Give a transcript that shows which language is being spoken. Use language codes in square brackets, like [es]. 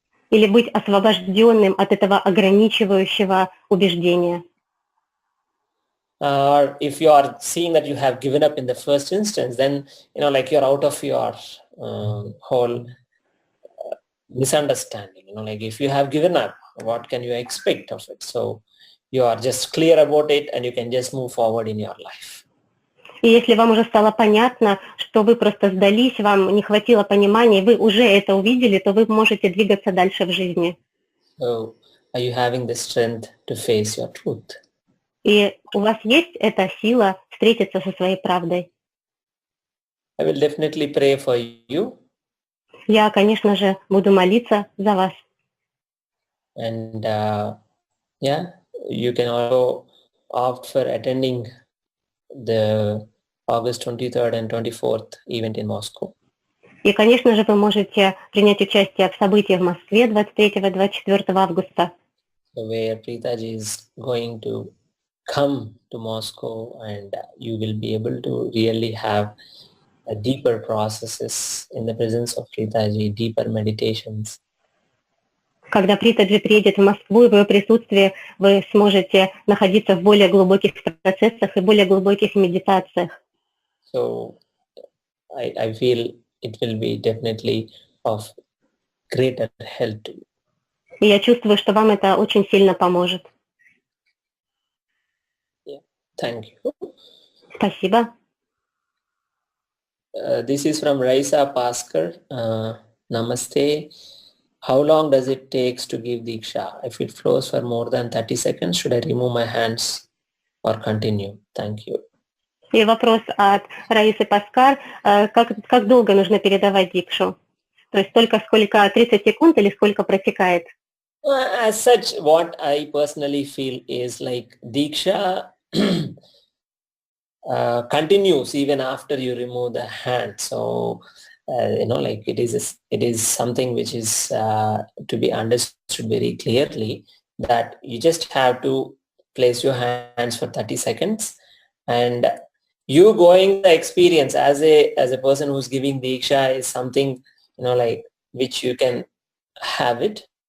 [ru] Или быть освобожденным от этого ограничивающего убеждения. [en] Or if you are seeing that you have given up in the first instance, then like you're out of your whole misunderstanding. Like if you have given up, what can you expect of it? So you are just clear about it and you can just move forward in your life. [ru] И если вам уже стало понятно, что вы просто сдались, вам не хватило понимания, вы уже это увидели, то вы можете двигаться дальше в жизни. [en] So are you having the strength to face your truth? [ru] И у вас есть эта сила встретиться со своей правдой. [en] I will definitely pray for you. [ru] Я, конечно же, буду молиться за вас. [en] And you can also opt for attending the August 23rd and 24th event in Moscow. [ru] И, конечно же, вы можете принять участие в событии в Москве 23-24 августа. [en] So where Preetaji is going to come to Moscow and you will be able to really have a deeper processes in the presence of Preetaji, deeper meditations. [ru] Когда Притаджи приедет в Москву, и в ее присутствии вы сможете находиться в более глубоких процессах и более глубоких медитациях. [en] So I feel it will be definitely of greater help to you. [ru] И я чувствую, что вам это очень сильно поможет. [en] Thank you. [ru] Спасибо. [en] This is from Raisa Paskar. Namaste. How long does it take to give Diksha? If it flows for more than 30 seconds, should I remove my hands or continue? Thank you. [ru] И вопрос от Раисы Паскар. Как долго нужно передавать дикшу? То есть столько, сколько 30 секунд или сколько протекает? [en] As such, what I personally feel is like Diksha continues even after you remove the hand. So, like it is something which is to be understood very clearly, that you just have to place your hands for 30 seconds and you going the experience as a person who's giving Diksha is something, like which you can have it.